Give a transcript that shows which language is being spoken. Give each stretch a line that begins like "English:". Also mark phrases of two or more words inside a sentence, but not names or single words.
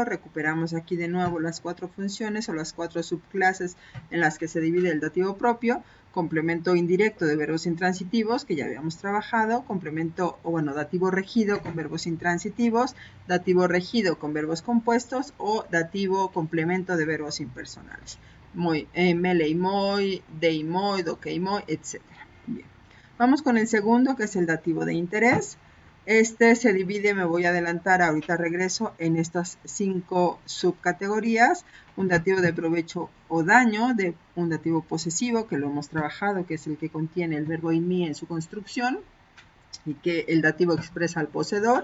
Spanish: Recuperamos aquí de nuevo las 4 funciones o las 4 subclases en las que se divide el dativo propio. Complemento indirecto de verbos intransitivos, que ya habíamos trabajado. Complemento, dativo regido con verbos intransitivos. Dativo regido con verbos compuestos o dativo complemento de verbos impersonales.
Greek: μέλει μοι, δεῖ μοι, δοκεῖ μοι,
Spanish: etc. Bien. Vamos con el segundo, que es el dativo de interés. Este se divide, me voy a adelantar, ahorita regreso, en estas 5 subcategorías. Un dativo de provecho o daño, un dativo posesivo, que lo hemos trabajado, que es el que contiene el verbo
Greek: εἰμί
Spanish: en su construcción, y que el dativo expresa al poseedor.